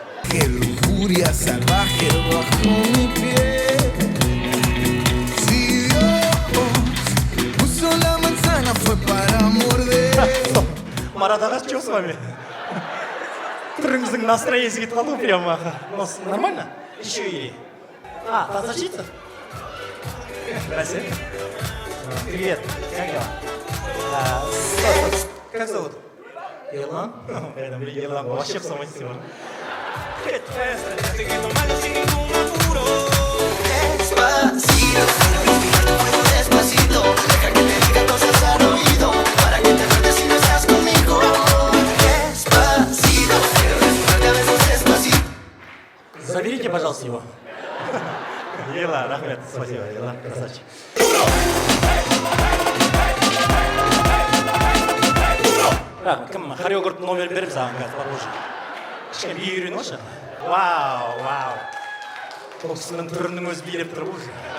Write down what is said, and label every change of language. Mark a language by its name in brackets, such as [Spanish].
[Spanish] Qué lujuria salvaje bajo mi piel. Si Dios puso la manzana fue para morder. [Russian] Марат аға, что с вами? [Kazakh] Түріңіздің настроениесі кетіп қалды ғой прямо. [Russian] Нормально? Еще и. Танцовщица? Здравствуйте. Привет. Как дела? Как зовут? Ерлан? Ерлан, вообще в самой силе. [Spanish] Despacito, despacito, deja que te diga cosas al oído para que te acuerdes si no estás conmigo. Despacito, quiero desnudarte a besos despacito. [Russian] Заберите, пожалуйста, его. Ерлан, рахмет. Спасибо, Ерлан, красавчик. [Kazakh] Рахмет, кім хореографтың номерін беріп саған қазір бар уже. Кішкене би үйреніп алшы. Вау. Бұл кісінің түрінің өзі билеп тұр уже.